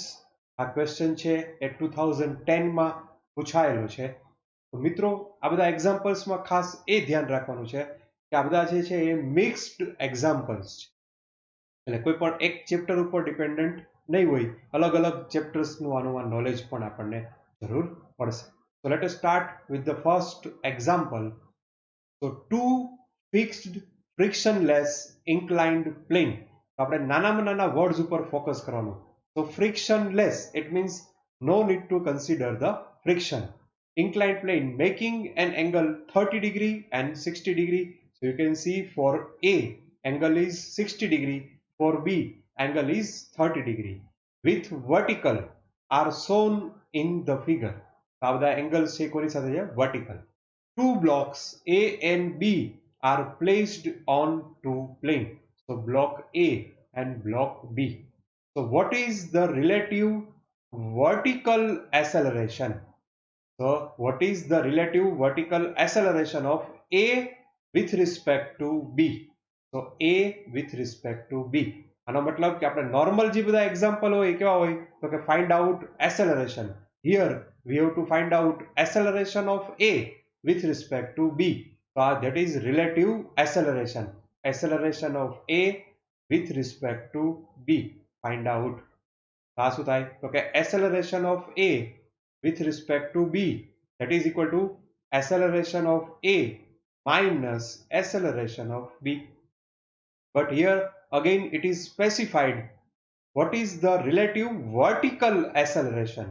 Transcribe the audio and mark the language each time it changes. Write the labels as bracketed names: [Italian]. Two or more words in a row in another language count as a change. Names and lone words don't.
[Gujarati] આ ક્વેશ્ચન છે એ 2010માં પૂછાયેલો છે. તો મિત્રો, આ બધા એક્ઝામ્પલ્સમાં ખાસ એ ધ્યાન રાખવાનું છે કે આ બધા જે છે એ [English] mixed examples [Gujarati] છે, એટલે કોઈ પણ એક ચેપ્ટર ઉપર ડિપેન્ડન્ટ નહીં હોય, અલગ અલગ ચેપ્ટર્સનું આનું નોલેજ પણ આપણને જરૂર પડશે. [English] So let us start with the first example. So two fixed frictionless inclined plane. [Gujarati] તો આપણે નાનામાં નાના વર્ડ્સ ઉપર ફોકસ કરવાનું. [English] So frictionless, it means no need to consider the friction. Inclined plane making an angle 30 degree and 60 degree. So you can see for A angle is 60 degree, for B angle is 30 degree. With vertical are shown in the figure. [Gujarati] આ બધા એંગલ્સ છે કોની સાથે છે? વર્ટિકલ. [English] Two blocks A and B are placed on two plane. So block A and block B. So what is the relative vertical acceleration? So what is the relative vertical acceleration of A with respect to B? So A with respect to B. [Gujarati] આનો મતલબ કે આપણે નોર્મલ જે બધા એક્ઝામ્પલ હોય કેવા હોય તો કે [English] find out acceleration. Here we have to find out acceleration of A with respect to B. So that is relative acceleration. Acceleration of A with respect to B. Find out. [Gujarati] આ શું થાય તો કે [English] acceleration of A with respect to B, that is equal to acceleration of A minus acceleration of B. But here again it is specified what is the relative vertical acceleration.